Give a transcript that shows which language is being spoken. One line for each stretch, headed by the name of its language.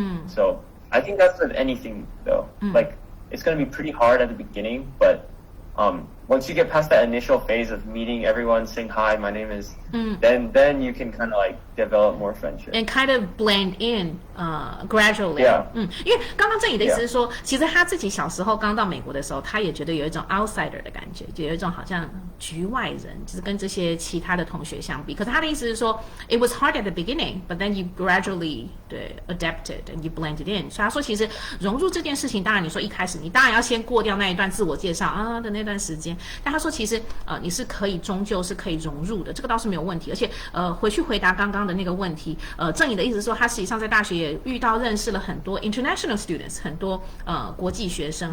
English: So I think that's with anything though. Like it's going to be pretty hard at the beginning, but once you get past that initial phase of meeting everyone, saying hi, my name is, then you can kind of like develop more friendship and kind of blend in gradually.
Chinese: 因为刚刚郑宇的意思是说，其实他自己小时候刚到美国的时候，他也觉得有一种 outsider 的感觉，就有一种好像局外人，就是跟这些其他的同学相比。可是他的意思是说
English: ，it was hard at the beginning, but then you gradually adapted and you blended in。
Chinese: 所以他说，其实融入这件事情，当然你说一开始你当然要先过掉那一段自我介绍的那段时间，但他说其实你是可以终究是可以融入的，这个倒是没有问题。而且回去回答刚刚的那个问题，郑颖的意思是说，他实际上在大学也遇到认识了很多 international students， 很多国际学生。